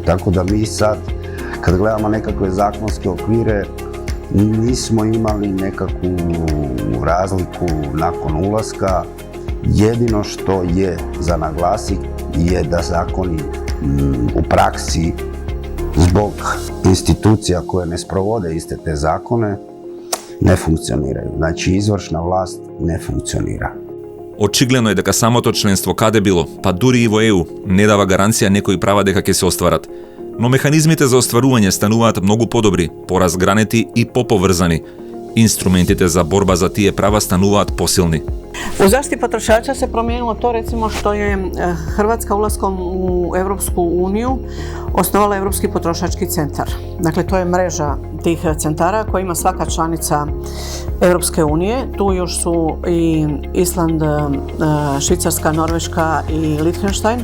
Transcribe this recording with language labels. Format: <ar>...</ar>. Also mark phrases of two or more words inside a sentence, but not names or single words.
<hr>Tako da mi sad, kad gledamo nekakve zakonske okvire, nismo imali nekakvu razliku nakon ulaska. Jedino što je za naglasiti je da zakoni u praksi zbog institucija koje ne sprovode iste te zakone ne funkcioniraju. Znači, izvršna vlast ne funkcionira.</hr> <mk>Очигледно е дека самото членство каде било, па дури и во ЕУ, не дава гаранција некои права дека ќе се остварат. Но механизмите за остварување стануваат многу подобри, поразгранети и поповрзани. Инструментите за борба за тие права стануваат посилни.</mk> <hr>U zaštiti potrošača se promijenilo to, recimo, što je Hrvatska ulaskom u Europsku uniju osnovala Europski potrošački centar. Dakle, to je mreža tih centara koja ima svaka članica Europske unije. Tu još su i Island, Švicarska, Norveška i Liechtenstein.</hr>